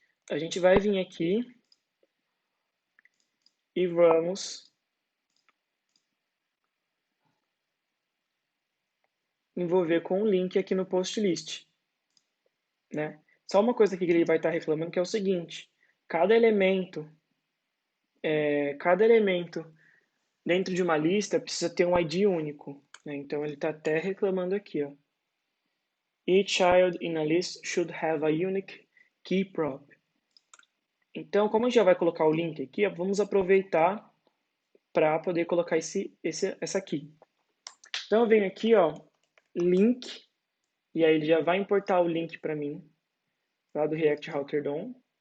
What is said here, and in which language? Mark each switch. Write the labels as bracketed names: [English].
[Portuguese] A gente vai vir aqui e vamos envolver com um link aqui no post list, né? Só uma coisa aqui que ele vai estar reclamando que é o seguinte: cada elemento dentro de uma lista precisa ter um ID único, né? Então ele está até reclamando aqui, ó. [English] Each child in a list should have a unique key prop. [Portuguese] Então, como a gente já vai colocar o link aqui, ó, vamos aproveitar para poder colocar essa aqui. Então eu venho aqui, ó, link, e aí ele já vai importar o link para mim, lá do React Router DOM.